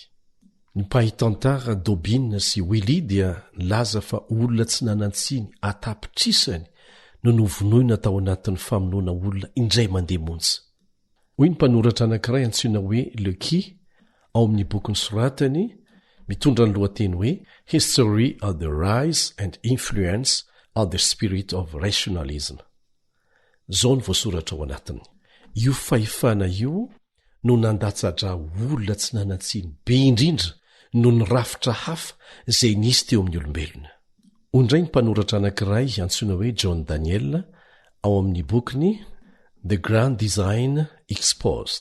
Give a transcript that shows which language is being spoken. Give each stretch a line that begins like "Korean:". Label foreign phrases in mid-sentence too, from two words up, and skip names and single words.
Malagasy: Ny mpahitantara Dobin sy Willy dia nilaza fa olona tsy nanantsiny atapitrisany no novonoina tao anatin'ny famonoana olona indray mandeha monja. Hoy ny mpanoratra anankiray antsoina hoe Lecky ao amin'ny boky nosoratany mitondra ny lohateny hoe History of the Rise and Influence of the Spirit of Rationalism. Zao ny voasoratra ao anatiny. Io fahefana io no nandatsadra olona tsy nanantsiny be indrindra no ny rafitra hafa izay nisy teo amin'ny olombelona. Ondray ny mpanoratra anankiray antsoina hoe John Daniel ao amin'ny bokiny The Grand Design Exposed.